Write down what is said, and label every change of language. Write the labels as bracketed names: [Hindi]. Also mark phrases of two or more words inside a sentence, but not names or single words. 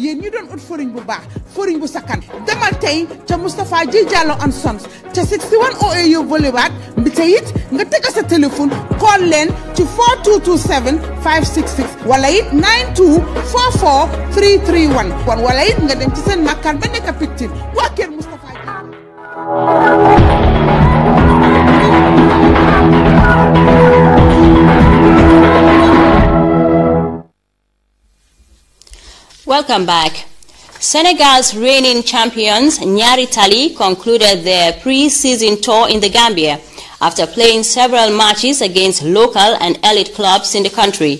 [Wolof] yéen ñu doon ut foriñ bu baax foriñ bu sakkan demal tey ca Moustapha J Diallo and Sons ca 61 OAU Boulevard bi tey it nga teg sa téléphone call leen ci 4227 566 wala it 9244 331 kon wala it nga dem ci seen makkaan ba nekk Pictine waa kër Moustapha [English] Welcome back. Senegal's reigning champions, Nyari Tali, concluded their pre-season tour in the Gambia after playing several matches against local and elite clubs in the country.